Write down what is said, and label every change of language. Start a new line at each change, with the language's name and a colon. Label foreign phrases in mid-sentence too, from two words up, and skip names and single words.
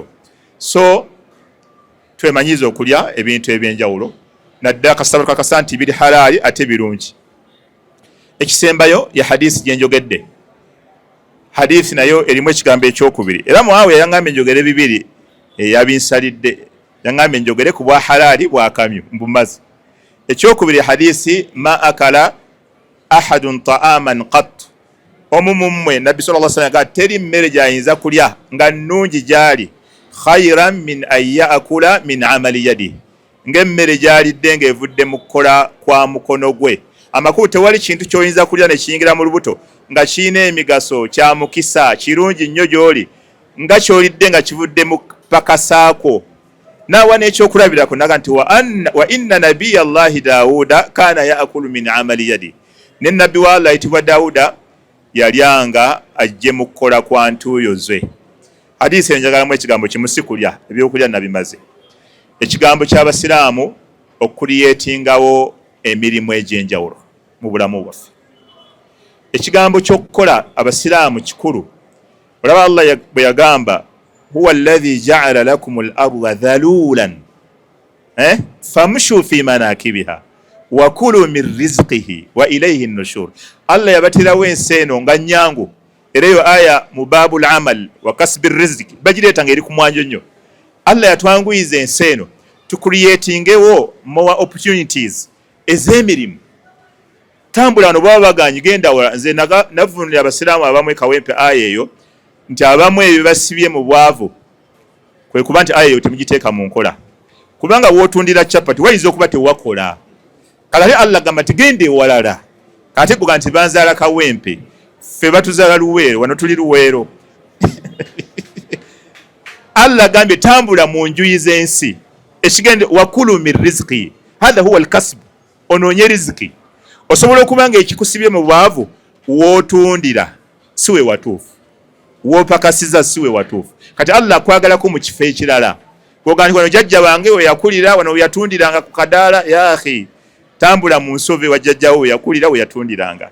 Ganda: So twemanyiiza okulya ebintu eby'enjawulo, naddala kasaba kakasa nti biri halaali ate birungi. Ekisembayo ya hadisi gye njogedde. Hadisi nayo erimu ekigambo ekyokubiri, era Muawiya yaŋŋambye njogere bibiri yabinsalidde, yaŋŋambye njogere ku bwa halaali bwakamyu mbumazi. Ekyokubiri hadisi
Arabic: ما أكل أحد طعاما قط,
Ganda: omu mu mmwe Nabbi
Arabic: صلى الله عليه وسلم
Ganda: teri mmere gy'ayinza kulya nga nnungi gy'ali
Arabic: خيرا من أن يأكل من عمل يده,
Ganda: ng'emmere gy'alidde ng'evudde mu kukola kwa mukono gwe. Amakulu tewali kintu ky'oyinza kulya ne kiyingira mu lubuto nga kirina emigaso, kya mukisa, kirungi nnyo gy'oli, nga ky'olidde nga kivudde mu pakasaako. Naawa n'ekyokulabirako naga nti
Arabic: وإن نبي الله داود كان يأكل من عمل يده,
Ganda: ne nabbi wa Allah ayitibwa Daawuda yalyanga ajje mu kukola kwa ntuuyo ze. Hadisi enjagalamu ekigambo kimu si kulya, ebyokulya nabimaze. Ekigambo ky'Abasiraamu okuliyeetingawo emirimu egy'enjawulo mu bulamu bwaffe. Ekigambo ky'okukola Abasiraamu kikulu. Olaba Allah bwe yagamba
Arabic: هو الذي جعل لكم الأرض ذلولا فامشوا في مناكبها وكلوا من رزقه وإليه النشور.
Ganda: Allah yabatirawo ensi eno nga nnyangu, era eyo aya mu
Arabic: باب العمل وكسب الرزق
Ganda: bagireeta ng'eri ku mwanjo nnyo. Allah yatwanguyiza ensi eno tucreatingewo
English: more opportunities
Ganda: ez'emirimu. Tambula wano baba baganyi genda wala. Nze navunulira Abasiraamu abamu ekawempe aya eyo nti abamu ebyo basibye mu bwavu, kwe kuba nti aya eyo temugiteeka mu nkola, kubanga wootundira chapati wayinza okuba tewakola. Kale Allah gamba nti genda ewalala, kate kuga nti banzaala kawempe, ffe batuzaala luweero, wano tuli luweero. Allah gambye tambula mu njuyi z'ensi, ekigende
Arabic: وكلوا من رزقه، هذا هو الكسب,
Ganda: onoonye riziki. Osobola okuba nga ekikusibye mu bwavu wootundira siwe watuufu, woopakasiza siwe watuufu. Kati Allah akwagalako mu kifo ekirala, kwoga nti wano jjajja bange we yakulira, wano we yatundiranga ku kadaala.
Arabic: يا أخي,
Ganda: tambula mu nsove wa jjajjawo we yakulira we yatundiranga.